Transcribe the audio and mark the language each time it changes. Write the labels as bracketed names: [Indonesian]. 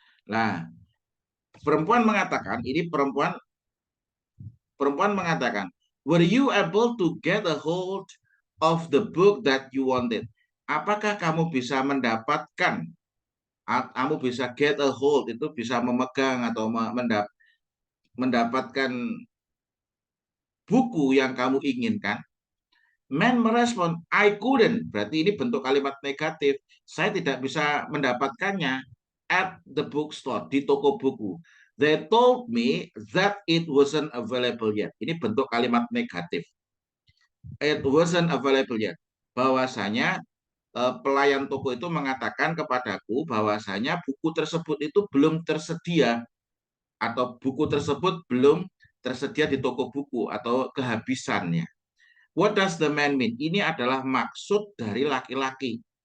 [Indonesian] Nah, perempuan mengatakan, perempuan mengatakan, [English] were you able to get a hold of the book that you wanted? [Indonesian] Apakah kamu bisa mendapatkan, kamu bisa [English] get a hold, [Indonesian] itu bisa memegang atau mendapatkan buku yang kamu inginkan? Man merespon, [English] I couldn't. [Indonesian] Berarti ini bentuk kalimat negatif. Saya tidak bisa mendapatkannya [English] at the bookstore, [Indonesian] di toko buku. [English] They told me that it wasn't available yet. [Indonesian] Ini bentuk kalimat negatif. [English] It wasn't available yet. [Indonesian] Bahwasanya pelayan toko itu mengatakan kepadaku bahwasanya buku tersebut itu belum tersedia atau buku tersebut belum tersedia di toko buku atau kehabisannya. [English] What does the man mean? [Indonesian] Ini adalah maksud dari laki-laki.